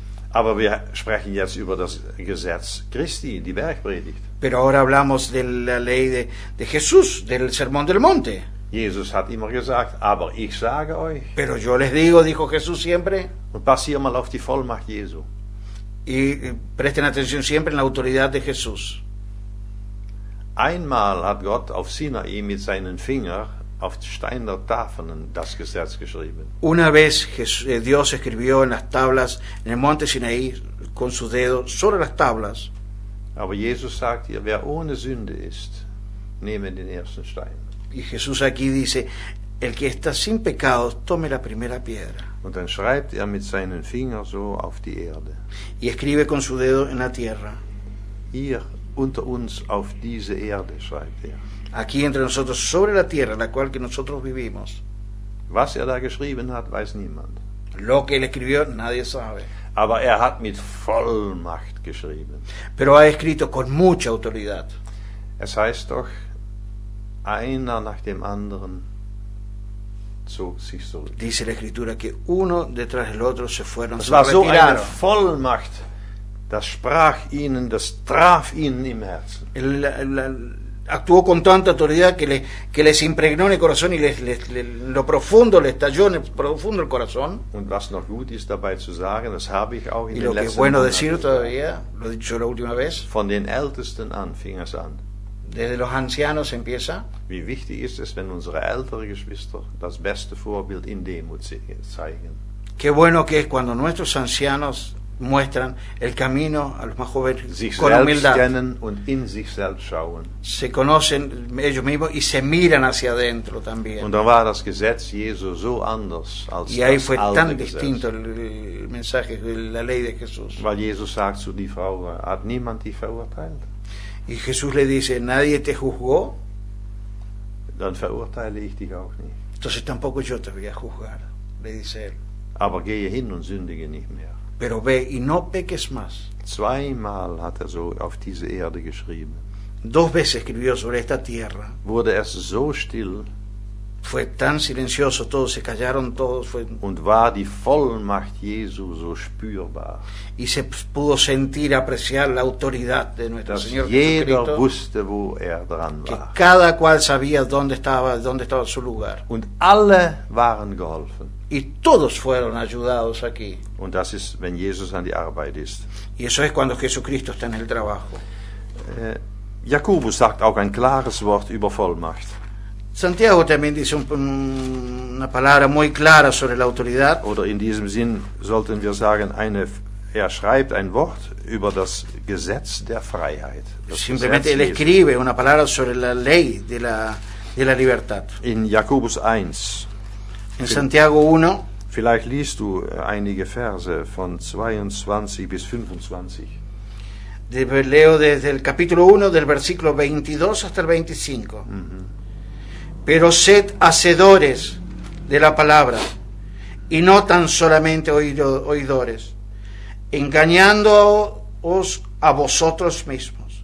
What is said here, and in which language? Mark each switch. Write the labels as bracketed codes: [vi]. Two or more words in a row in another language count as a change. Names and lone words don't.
[de] Aber wir sprechen jetzt über das Gesetz Christi, die Bergpredigt. [es] Pero ahora hablamos de la ley de Jesús, del Sermón del Monte. [de] Jesus hat immer gesagt, aber ich sage euch. [es] Pero yo les digo, dijo Jesús siempre, [de] Und pass hier mal auf die Vollmacht Jesu. [es] y presten atención siempre en la autoridad de Jesús. [de] Einmal hat Gott auf Sinai mit seinen Fingern auf die Steine der Tafeln das Gesetz geschrieben. [es] Una vez Dios escribió en las tablas, en el monte Sinaí, con sus dedos, sobre las tablas. [de] Aber Jesus sagt hier, wer ohne Sünde ist, nehme den ersten Stein. [es] Y Jesús aquí dice, el que está sin pecados, tome la primera piedra. [de] Und dann schreibt er mit seinen Fingern so auf die Erde. [es] Y escribe con su dedo en la tierra. [de] Hier unter uns auf diese Erde, schreibt er. [es] Aquí entre nosotros, sobre la tierra, la cual que nosotros vivimos. [de] Was er da geschrieben hat, weiß niemand. [es] Lo que él escribió, nadie sabe. [de] Aber er hat mit Vollmacht geschrieben. [es] Pero ha escrito con mucha autoridad. [de] Es heißt doch, einer nach dem anderen zog sich zurück. [es] Dice la escritura que uno detrás del otro se fueron, [de] Es [es] se [de] war so eine [es] retiraron. [de] Vollmacht, das sprach ihnen, das traf ihnen im Herzen. [es] Actuó con tanta autoridad que les impregnó en el corazón y lo profundo le estalló en el profundo el corazón. [de] Und was noch gut ist dabei zu sagen, das habe ich auch in [es] Y [de] den [es] lo que es [de] letzten [es] bueno [de] Monaten [es] decir [de] gesagt. [es] todavía, lo he dicho la última vez, [de] Von den Ältesten an fing es an. [es] desde los ancianos empieza. [de] Wie wichtig ist es, wenn unsere älteren Geschwister das beste Vorbild in Demut zeigen. [es] Qué bueno que es cuando nuestros ancianos muestran el camino a los más jóvenes [de] Sich [es] con [de] selbst [es] humildad. [de] kennen und in sich selbst schauen. [es] Se conocen ellos mismos y se miran hacia adentro también. [de] Und da war das Gesetz Jesu so anders als [es] Y ahí [de] das [es] fue [de] alte [es] tan [de] Gesetz. [es] distinto el mensaje, la ley de Jesús. [de] Weil Jesus sagt zu die Frau, hat niemand die verurteilt? [es] Y Jesús le dice, nadie te juzgó, [de] Dann verurteile ich dich auch nicht. [es] entonces tampoco yo te voy a juzgar, le dice él. [de] Aber gehe hin und sündige nicht mehr. [es] Pero ve y no peques más. [de] Zweimal hat er so auf diese Erde geschrieben. [es] 2 veces escribió sobre esta tierra. [de] Wurde es so still [es] Fue tan silencioso, todos se callaron, todos fue, [de] und war die Vollmacht Jesu so spürbar, [es] y se pudo sentir, apreciar la autoridad de nuestro [de] dass [es] Señor [de] jeder [es] Jesucristo, [de] wusste, wo er dran [es] que [de] war. [es] cada cual sabía dónde estaba su lugar. [de] Und alle waren geholfen. [es] Y todos fueron ayudados aquí. [de] Und das ist, wenn Jesus an die Arbeit ist. [es] Y eso es cuando Jesucristo está en el trabajo. [de] Jakobus sagt auch ein klares Wort über Vollmacht. [es] Santiago también dice una palabra muy clara sobre la autoridad. [de] Oder in diesem Sinn sollten wir sagen, er schreibt ein Wort über das Gesetz der Freiheit. Das [es] Simplemente él [de] Gesetz [es] escribe una palabra sobre la ley de la libertad. [de] in Jakobus 1. [es] En Santiago 1, [de] Vielleicht liest du einige Verse von 22 bis 25. [es] leo desde el capítulo 1 del versículo 22 hasta el 25. Pero sed hacedores de la palabra y no tan solamente oidores, engañándoos a vosotros mismos.